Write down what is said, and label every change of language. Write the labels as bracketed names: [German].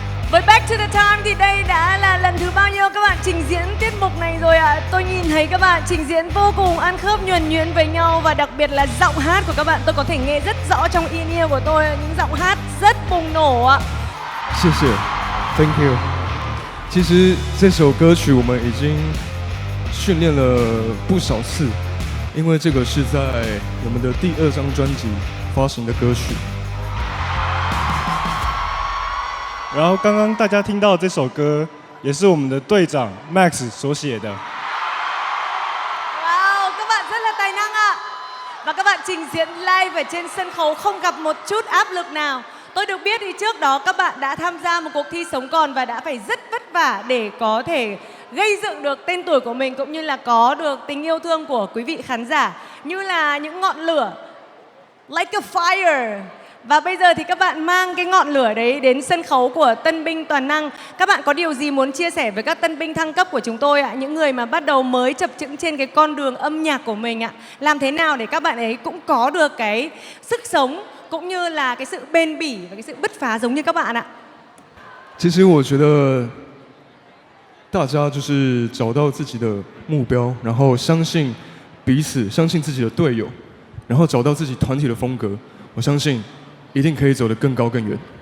[Vietnamese] Với Back to the Time thì đây đã là lần thứ bao nhiêu các bạn trình diễn tiết mục này rồi ạ? Tôi nhìn thấy các bạn trình diễn vô cùng ăn khớp nhuần nhuyễn với nhau và đặc biệt là giọng hát của các bạn tôi có thể nghe rất rõ trong in ear của tôi, những giọng hát rất bùng nổ ạ. [Chinese] 谢谢 ， [English] Thank you。 [Chinese] 其实这首歌曲我们已经训练了不少次，因为这个是在我们的第2张专辑发行的歌曲。然后刚刚大家听到这首歌，也是我们的队长 Max 所写的。 [Vietnamese] Wow, các bạn rất là tài năng ạ. Và các bạn trình diễn live ở trên sân khấu không gặp một chút áp lực nào. Tôi được biết thì trước đó các bạn đã tham gia một cuộc thi sống còn và đã phải rất vất vả để có thể gây dựng được tên tuổi của mình cũng như là có được tình yêu thương của quý vị khán giả như là những ngọn lửa [English] like a fire. [Vietnamese] Và bây giờ thì các bạn mang cái ngọn lửa đấy đến sân khấu của tân binh toàn năng. Các bạn có điều gì muốn chia sẻ với các tân binh thăng cấp của chúng tôi ạ? Những người mà bắt đầu mới chập chững trên cái con đường âm nhạc của mình ạ. Làm thế nào để các bạn ấy cũng có được cái sức sống cũng như là cái sự bền bỉ và cái sự bứt phá giống như các bạn ạ? [Chinese] 其实我觉得大家就是找到自己的目标，然后相信彼此，相信自己的队友，然后找到自己团体的风格。我相信一定可以走得更高更远。